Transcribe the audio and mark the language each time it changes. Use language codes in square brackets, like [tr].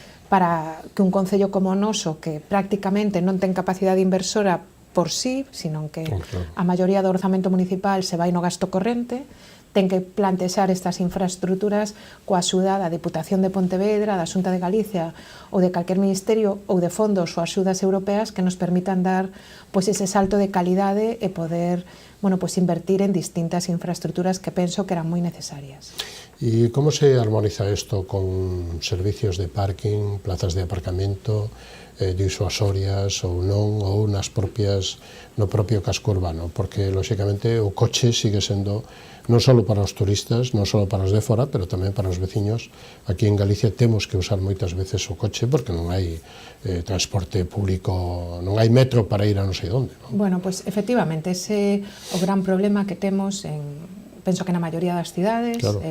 [gl] para que un concello como o noso, que prácticamente non ten capacidade inversora por sí, sino que a maioría do orzamento municipal se vai no gasto corrente, ten que plantexar estas infraestructuras coa axuda da Deputación de Pontevedra, da Xunta de Galicia ou de calquer ministerio ou de fondos ou axudas europeas que nos permitan dar ese salto de calidade e poder invertir en distintas infraestructuras que penso que eran moi necesarias. [es] ¿Y cómo se armoniza esto con servicios de parking, plazas de aparcamiento, disuasorias [gl] ou non, ou no propio casco urbano? Porque, lóxicamente, o coche sigue sendo non só para os turistas, non só para os de fora, pero tamén para os veciños. Aquí en Galicia temos que usar moitas veces o coche porque non hai transporte público, non hai metro para ir a non sei onde. Efectivamente, ese é o gran problema que temos penso que na maioría das cidades.